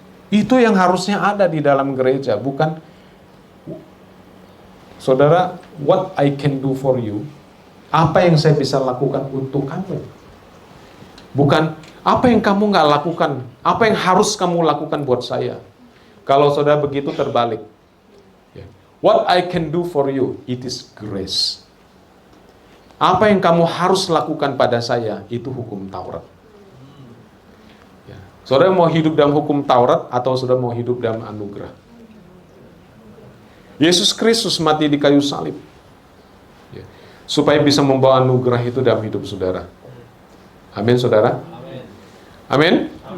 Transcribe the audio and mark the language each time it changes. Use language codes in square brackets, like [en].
[id] Itu yang harusnya ada di dalam gereja, bukan saudara, [en] what I can do for you. [id] Apa yang saya bisa lakukan untuk kamu. Bukan apa yang kamu nggak lakukan, apa yang harus kamu lakukan buat saya. Kalau saudara begitu terbalik. [en] What I can do for you, it is grace. [id] Apa yang kamu harus lakukan pada saya, itu hukum Taurat. Saudara mau hidup dalam hukum Taurat atau saudara mau hidup dalam anugerah? Yesus Kristus mati di kayu salib supaya bisa membawa anugerah itu dalam hidup saudara. Amin, saudara. Amin.